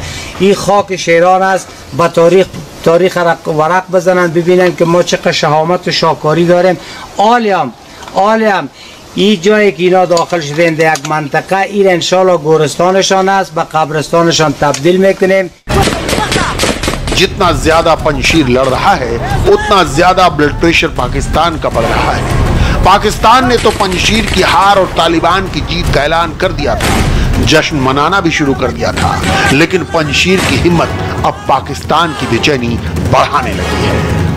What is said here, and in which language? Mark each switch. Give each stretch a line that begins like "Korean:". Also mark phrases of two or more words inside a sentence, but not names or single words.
Persian: این خاک شیران است، به تاریخ ورق بزنن ببینن که ما چقدر شهامت و شاکاری داریم. عالیم این جایی که اینا داخل شدن در یک منطقه، این انشالله گورستانشان است، به قبرستانشان تبدیل میکنیم.
Hindi: जितना ज्यादा पंजशीर लड़ रहा है उतना ज्यादा
English: blood pressure
Hindi: पाकिस्तान का बढ़ रहा है। पाकिस्तान ने तो पंजशीर की हार और तालिबान की जीत का ऐलान कर दिया था, जश्न मनाना भी शुरू कर दिया था, लेकिन पंजशीर की हिम्मत अब पाकिस्तान की बेचैनी बढ़ाने लगी है।